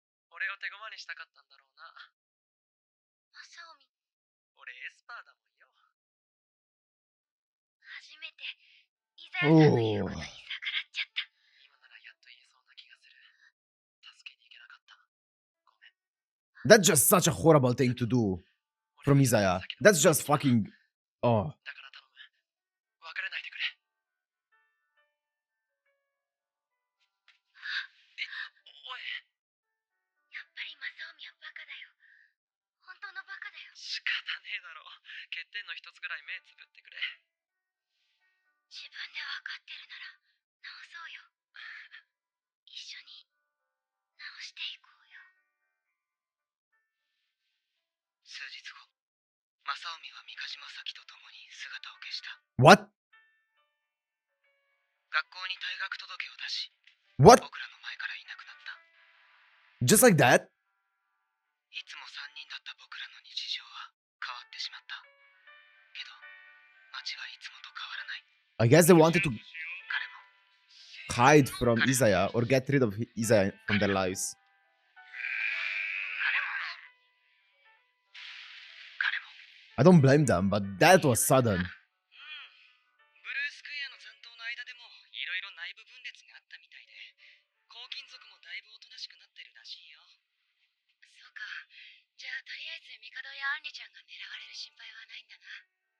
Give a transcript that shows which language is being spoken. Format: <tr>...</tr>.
<ja>俺を手駒にしたかったんだろうな。マサオミ、俺エスパーだもんよ。初めてイザヤさんの言うことに逆らっちゃった。今ならやっと言えそうな気がする。助けに行けなかった。ごめん。</ja> <en>That's just such a horrible thing to do from Izaya. That's just fucking. Oh.</en> <ja>だから頼む。別れないでくれ。おい。やっぱりマサオミはバカだよ。本当のバカだよ。仕方ねえだろ。欠点の一つぐらい目つぶってくれ。自分で分かってるなら直そうよ。一緒に直していこうよ。数日後、マサオミは三ヶ島咲と共に姿を消した。</ja> <en>What?</en> <ja>学校に退学届を出し、</ja> <en>What?</en> <ja>僕らの前からいなくなった。</ja> <en>Just like that?</en> <ja>いつも3人だった僕らの日常は変わってしまった。けど、街はいつもと変わらない。</ja> <en>I guess they wanted to</en> <ja>彼も</ja> <en>hide from Izaya or get rid of Izaya from their lives.</en> <ja>彼も</ja> <en>I don't blame them, but that was sudden.</en> <ja>ブルースクエアの残党の間でもいろいろ内部分裂があったみたいで、黄金族もだいぶおとなしくなってるらしいよ。そうか。じゃあとりあえずミカドやアンリちゃんが狙われる心配はないんだな。</ja>